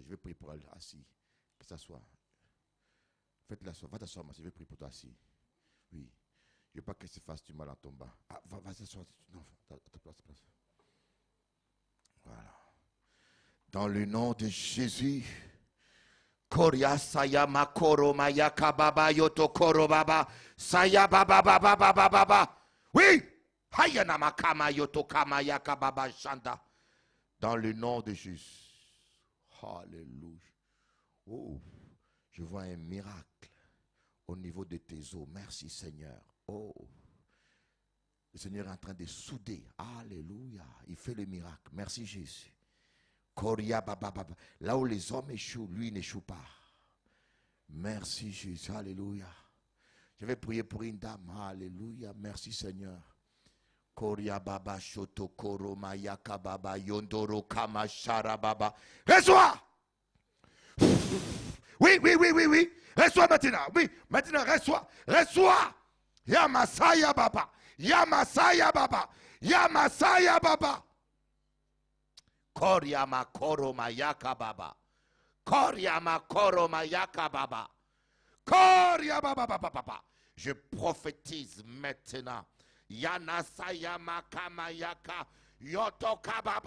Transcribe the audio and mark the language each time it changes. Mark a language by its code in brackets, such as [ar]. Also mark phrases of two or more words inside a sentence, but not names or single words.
[fr] Je vais prier pour elle assis, que ça soit. Faites-la asseoir, va t'asseoir, je vais prier pour toi assis. Oui, je ne veux pas qu'elle se fasse du mal en tombant. Ah, va s'asseoir, non, à ta place. Voilà. Dans le nom de Jésus. Koria saya makoro mayaka baba yoto koro baba saya baba baba baba baba. Oui, hayana makama yoto kama yaka baba shanda. Dans le nom de Jésus. Alléluia. Oh, je vois un miracle au niveau de tes os. Merci Seigneur. Oh, le Seigneur est en train de souder. Alléluia. Il fait le miracle. Merci Jésus. Koria baba baba. Là où les hommes échouent, lui n'échoue pas. Merci Jésus. Alléluia. Je vais prier pour une dame. Alléluia. Merci Seigneur. Koria baba shoto koro mayaka baba yondoro kama shara baba. Reçois. Oui, oui, oui, oui, oui. Reçois maintenant. Oui, maintenant reçois. Reçois. Yamasaya baba. Yamasaya baba. Yamasaya baba. Koria makoro mayaka baba. Koria makoro mayaka baba. Koria baba baba baba. Je prophétise maintenant. Yana sayama kamayaka yotoka baba.